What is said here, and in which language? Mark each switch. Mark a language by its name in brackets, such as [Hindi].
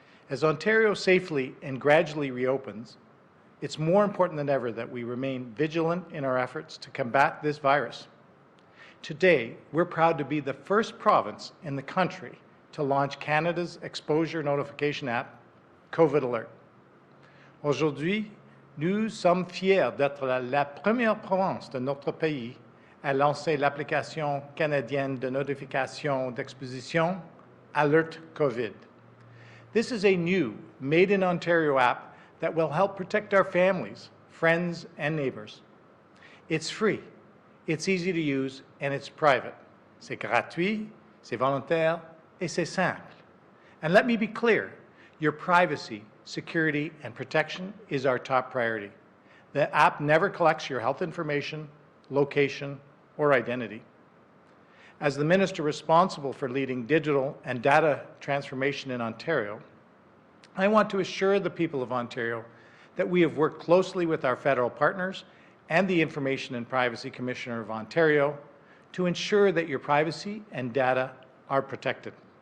[English] As Ontario safely and gradually reopens, it's more important than ever that we remain vigilant in our efforts to combat this virus. Today, we're proud to be the first province in the country to launch Canada's exposure notification app, COVID Alert. [French] Aujourd'hui, nous sommes fiers d'être la première province de notre pays à lancer l'application canadienne de notification d'exposition Alert COVID. [English] This is a new, Made in Ontario app that will help protect our families, friends, and neighbors. It's free, it's easy to use, and it's private. [French] C'est gratuit, c'est volontaire, et c'est simple. [English] And let me be clear, your privacy, security, and protection is our top priority. The app never collects your health information, location, or identity. As the minister responsible for leading digital and data transformation in Ontario, I want to assure the people of Ontario that we have worked closely with our federal partners and the Information and Privacy Commissioner of Ontario to ensure that your privacy and data are protected.